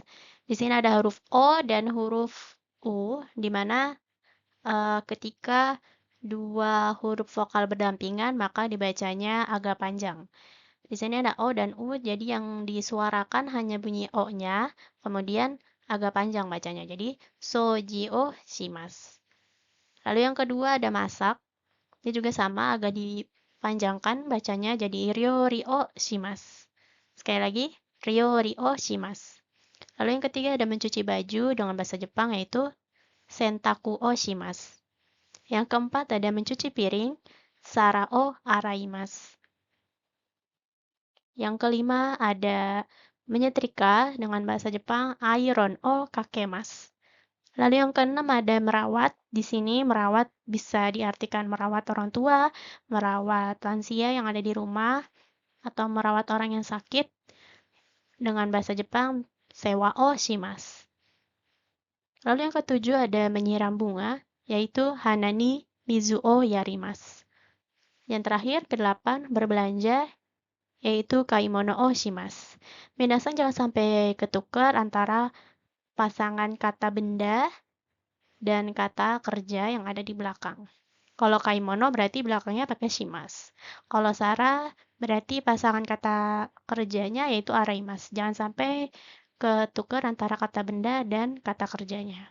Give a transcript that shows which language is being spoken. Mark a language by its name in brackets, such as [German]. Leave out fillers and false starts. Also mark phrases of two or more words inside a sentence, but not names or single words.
[Indonesian] Di sini ada huruf O dan huruf U, di mana ketika dua huruf vokal berdampingan maka dibacanya agak panjang. Di sini ada O dan U, jadi yang disuarakan hanya bunyi O-nya, kemudian agak panjang bacanya. [Japanese] Jadi 掃除をします. [Indonesian] Lalu yang kedua ada masak. Ini juga sama, agak dipanjangkan bacanya jadi [Japanese] 料理をします. [Indonesian] Sekali lagi, [Japanese] 料理をします. [Indonesian] Lalu yang ketiga ada mencuci baju dengan bahasa Jepang yaitu [Japanese] 洗濯をします. [Indonesian] Yang keempat ada mencuci piring, [Japanese] 皿を洗います. [Indonesian] Yang kelima ada menyetrika dengan bahasa Jepang [Japanese] アイロンをかけます. [Indonesian] Lalu yang keenam ada merawat. Di sini merawat bisa diartikan merawat orang tua, merawat lansia yang ada di rumah, atau merawat orang yang sakit dengan bahasa Jepang [Japanese] 世話をします. [Indonesian] Lalu yang ketujuh ada menyiram bunga, yaitu [Japanese] 花に水をやります. [Indonesian] Yang terakhir, kedelapan, berbelanja, yaitu [Japanese] 買い物をします. [Indonesian] Minasan jangan sampai ketukar antara pasangan kata benda dan kata kerja yang ada di belakang. Kalau kaimono berarti belakangnya pakai shimasu. Kalau sara berarti pasangan kata kerjanya yaitu araimasu. Jangan sampai ketukar antara kata benda dan kata kerjanya.